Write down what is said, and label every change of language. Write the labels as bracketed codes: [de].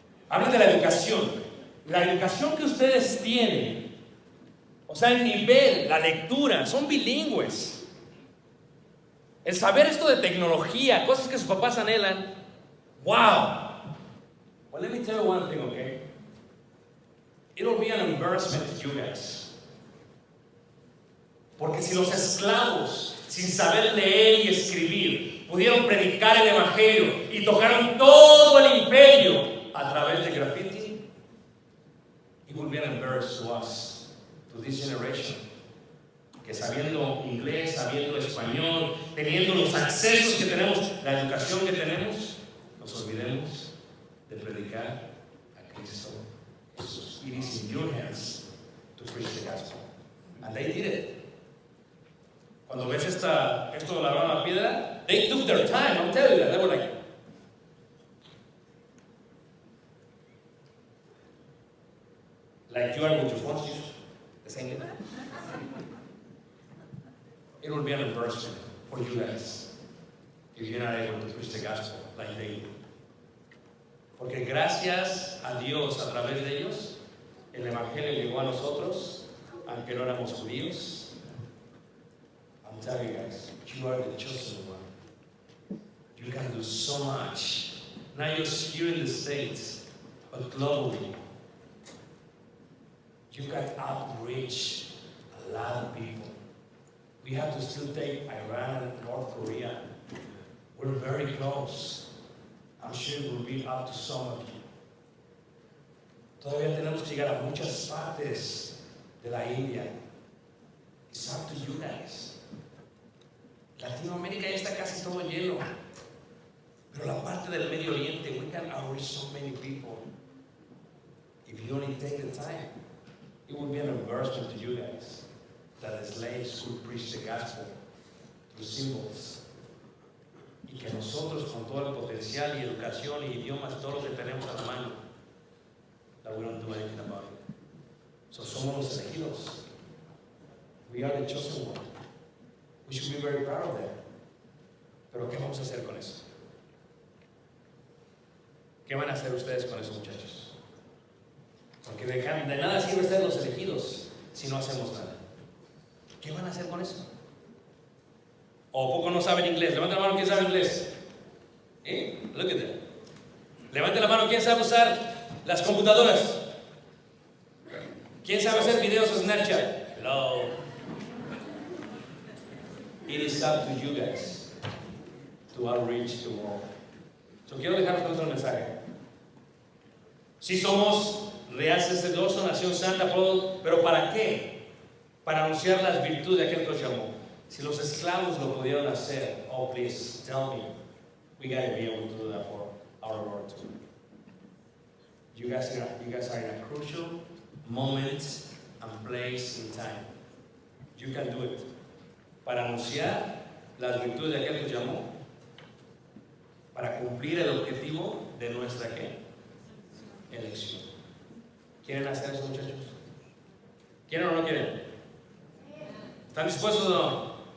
[es] Hablan de la educación. La educación que ustedes tienen, o sea, el nivel, la lectura, son bilingües. El saber esto de tecnología, cosas que sus papás anhelan. ¡Wow! [en] Well, let me tell you one thing, okay? It'll be an embarrassment to you guys. [es] Porque si los esclavos, sin saber leer y escribir, pudieron predicar el evangelio y tocaron todo el imperio a través de graffiti, [en] it will be an embarrassment to us, to this generation, [es] que sabiendo inglés, sabiendo español, teniendo los accesos que tenemos, la educación que tenemos, nos olvidemos de predicar a Cristo Jesús. [en] It is in your hands to preach the gospel. And they did it. [es] Cuando ves esto de la rama piedra, [en] they took their time, I'm telling you that. They were like you are with your phones, the same thing. It will be an embarrassment for you guys if you're not able to preach the gospel like they do. [es] Porque gracias a Dios, a través de ellos, el evangelio llegó a nosotros, aunque no éramos judíos. [en] I'm telling you guys, you are the chosen one. You can do so much, not just here in the States, but globally. You can outreach a lot of people. We have to still take Iran and North Korea. We're very close. I'm sure it will be up to some of you. [es] Todavía tenemos que llegar a muchas partes de la India. [en] It's up to you guys. [es] Latinoamérica ya está casi todo lleno. Pero la parte del Medio Oriente, [en] we can reach so many people. If you only take the time, it would be an embarrassment to you guys that the slaves could preach the gospel through symbols. [es] Y que nosotros, con todo el potencial y educación y idiomas, todo lo que tenemos a la mano, [en] that we don't do anything about it. So [es] somos los elegidos. [en] We are the chosen one. We should be very proud of that. [es] Pero ¿qué vamos a hacer con eso? ¿Qué van a hacer ustedes con eso, muchachos? Porque de nada sirve ser los elegidos si no hacemos nada. ¿Qué van a hacer con eso? ¿O poco no saben inglés? Levanten la mano, ¿quién sabe inglés? [en] Look at that. [es] Levanten la mano, ¿quién sabe usar las computadoras? ¿Quién sabe hacer videos en Snapchat? [en] Hello. It is up to you guys to outreach the world. [es] So quiero dejaros con otro mensaje. Si somos real sacerdocio, nación santa, pero ¿para qué? Para anunciar las virtudes de aquel que os llamó. Si los esclavos lo pudieron hacer, [en] oh please tell me, we gotta be able to do that for our Lord too. You guys are in a crucial moment and place in time. You can do it. [es] Para anunciar las virtudes de aquel que os llamó, para cumplir el objetivo de nuestra ¿qué? Elección. ¿Quieren hacer eso, muchachos? ¿Quieren o no quieren? ¿Están dispuestos o no?